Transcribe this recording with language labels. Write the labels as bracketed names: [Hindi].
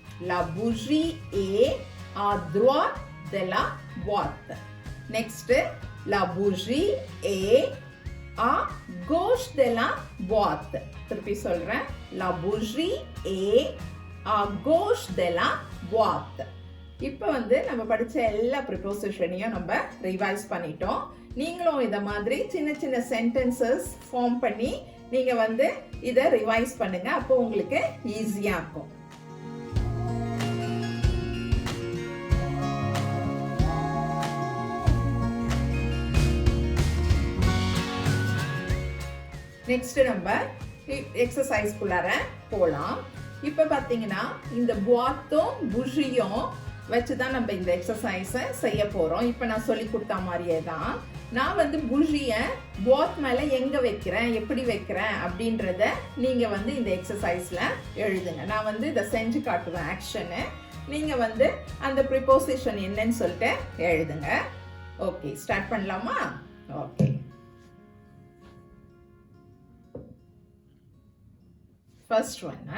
[French] La bougie est à droite de la boîte. [English] Next, [French] la bougie est à gauche de la boîte. [Tamil] திருப்பி சொல்றேன். [French] La bougie est à gauche de la boîte. [Tamil] இப்போ நம்ம படிச்ச எல்லா ப்ரிப்போசிஷனையும் நம்ம revise பண்ணிட்டோம். நீங்களும் இத மாதிரி சின்ன சின்ன சென்டென்சஸ் ஃபார்ம் பண்ணி நீங்க இத ரிவைஸ் பண்ணுங்க. அப்போ உங்களுக்கு ஈஸியா இருக்கும். நெக்ஸ்ட் நம்ம எக்ஸசைஸ் குள்ளார போலாம். இப்ப பாத்தீங்கன்னா இந்த பாத்தும் புஷியும் வச்சுதான் நம்ம இந்த எக்ஸசைஸ செய்ய போறோம். இப்ப நான் சொல்லி கொடுத்த மாதிரியே தான் நான் புஷிய பாத் மேல எங்க வைக்கிறேன், எப்படி வைக்கிறேன் அப்படின்றத நீங்க இந்த எக்ஸசைஸ்ல எழுதுங்க. நான் இதை செஞ்சு காட்டுவேன் ஆக்ஷனு. நீங்க அந்த ப்ரிப்போசிஷன் என்னன்னு சொல்லிட்டு எழுதுங்க. ஓகே, ஸ்டார்ட் பண்ணலாமா? [English] Okay, first one.